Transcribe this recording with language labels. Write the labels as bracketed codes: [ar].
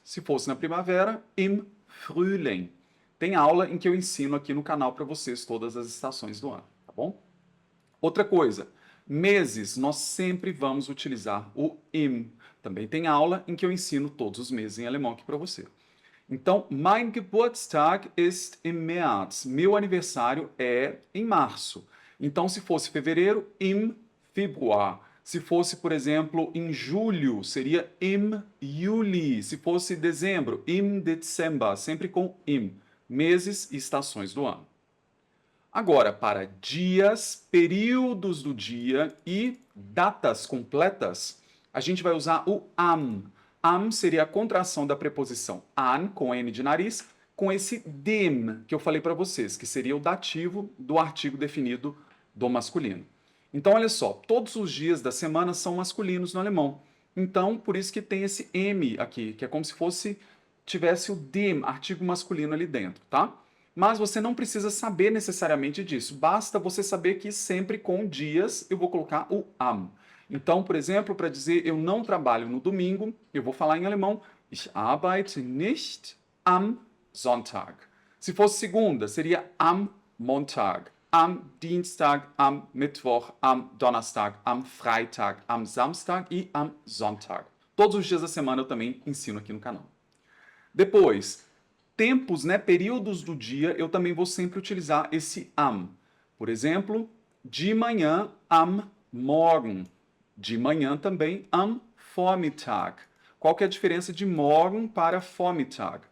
[pt] Se fosse na primavera, [de] im Frühling. [pt] Tem aula em que eu ensino aqui no canal para vocês todas as estações do ano, tá bom? Outra coisa, meses, nós sempre vamos utilizar o im. Também tem aula em que eu ensino todos os meses em alemão aqui para você. [de] Então, mein Geburtstag ist im März. [pt] Meu aniversário é em março. Então, se fosse fevereiro, [de] im Februar. [pt] Se fosse, por exemplo, em julho, seria [de] im Juli. [pt] Se fosse dezembro, [de] im Dezember, [pt] sempre com im. Meses e estações do ano. Agora, para dias, períodos do dia e datas completas, a gente vai usar o am. Am seria a contração da preposição an, com N de nariz, com esse dem, que eu falei para vocês, que seria o dativo do artigo definido do masculino. Então, olha só, todos os dias da semana são masculinos no alemão. Então, por isso que tem esse M aqui, que é como se tivesse o dem, artigo masculino ali dentro, tá? Mas você não precisa saber necessariamente disso. Basta você saber que sempre com dias eu vou colocar o am. Então, por exemplo, para dizer eu não trabalho no domingo, eu vou falar em alemão [de] Ich arbeite nicht am Sonntag. [pt] Se fosse segunda, seria [de] am Montag, am Dienstag, am Mittwoch, am Donnerstag, am Freitag, am Samstag e am Sonntag. [pt] Todos os dias da semana eu também ensino aqui no canal. Depois, tempos, né, períodos do dia, eu também vou sempre utilizar esse am. Por exemplo, de manhã, [de] am Morgen. [pt] De manhã também, [de] am Vormittag. [pt] Qual que é a diferença de morgen para Vormittag?